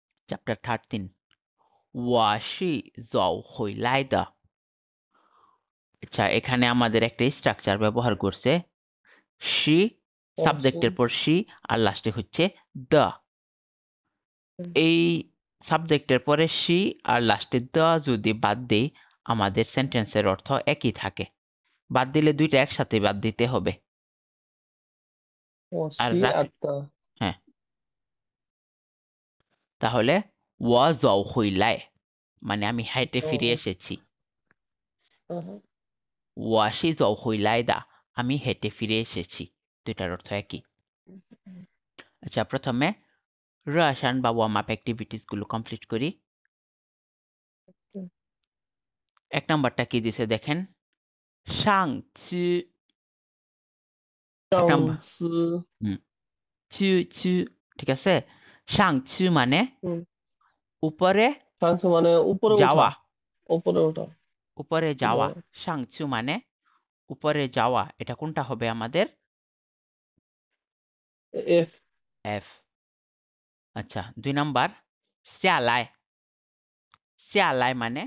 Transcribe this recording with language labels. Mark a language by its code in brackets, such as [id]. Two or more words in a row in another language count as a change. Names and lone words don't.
[bn] চ্যাপ্টার 13 [zh] 我是走回来的 [bn] আচ্ছা এখানে আমাদের একটা স্ট্রাকচার ব্যবহার করছে she সাবজেক্টের পর she আর লাস্টে হচ্ছে the এই সাবজেক্টের পরে she আর লাস্টে the যদি বাদ দেই আমাদের সেন্টেন্সের অর্থ একই থাকে বাদ দিলে দুইটা একসাথে বাদ দিতে হবে আর [zh] 我 [bn] রাখলে [zh] 的 [bn] হ্যাঁ তাহলে [zh] 我走回来 [bn] মানে আমি হেঁটে ফিরে 哦， এসেছি 嗯 [zh] 我是走回来的 [bn] আমি হেঁটে ফিরে এসেছি দুইটার অর্থ একই আচ্ছা প্রথমে রাসায়ন বা [en] warm up activities [bn] গুলো কমপ্লিট করি 嗯 এক নাম্বারটা কি দিছে দেখেন সাংচি এক [zh] 上 [bn] নাম্বার [zh] 司 [bn] হুম চু চু ঠিক আছে সাংচু মানে 嗯 উপরে [zh] 上次 [bn] মানে উপরে যাওয়া ওঠা উপরে ওঠা উপরে যাওয়া যাওয়া সাংচু মানে উপরে যাওয়া এটা কোনটা হবে আমাদের এফ এফ আচ্ছা দুই নাম্বার শ্যালায় শ্যালায় মানে